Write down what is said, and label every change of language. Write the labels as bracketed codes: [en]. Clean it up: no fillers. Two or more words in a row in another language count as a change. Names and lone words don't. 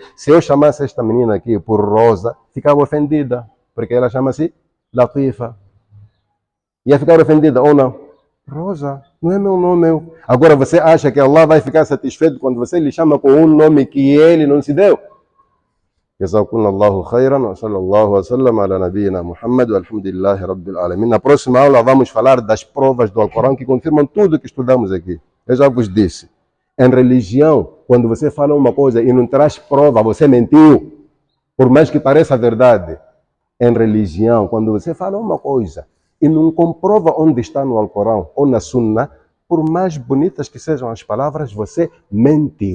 [pt] Se eu chamasse esta menina aqui por Rosa, ficava ofendida. Porque ela chama-se Latifa. Ia ficar ofendida ou não? Rosa, não é meu nome. Agora você acha que Allah vai ficar satisfeito quando você lhe chama com um nome que Ele não se deu? [ar] جزاكم الله خيرا وصلى الله وسلم على نبينا محمد والحمد لله رب العالمين. [pt] Na próxima aula vamos falar das provas do Alcorão que confirmam tudo que estudamos aqui. Eu já vos disse, Em religião, quando você fala uma coisa e não traz prova, você mentiu, por mais que pareça verdade. Em religião, quando você fala uma coisa e não comprova onde está no Alcorão ou na Sunna, por mais bonitas que sejam as palavras, você mentiu.